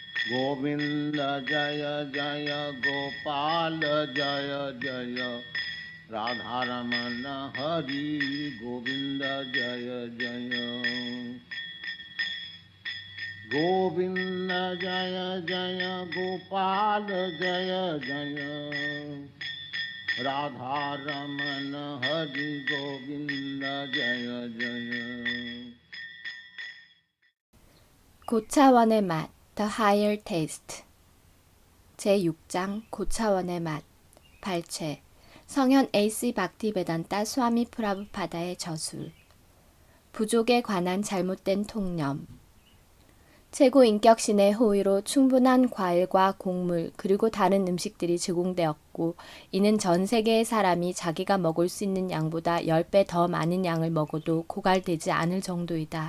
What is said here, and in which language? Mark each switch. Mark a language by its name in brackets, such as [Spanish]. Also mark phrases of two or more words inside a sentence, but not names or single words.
[Hindi] गोविंद जय जय गोपाल जय जय राधारमण हरि गोविंद जय जय गोविंद जय जय गोपाल जय जय राधारमण हरि गोविंद जय जय [Korean] 고차원의 맛, The Higher Taste 제6장 고차원의 맛 발췌 성현 A.C. 박티베단타 스와미 프라부파다의 저술 부족에 관한 잘못된 통념 최고인격신의 호의로 충분한 과일과 곡물 그리고 다른 음식들이 제공되었고 이는 전 세계의 사람이 자기가 먹을 수 있는 양보다 10배 더 많은 양을 먹어도 고갈되지 않을 정도이다.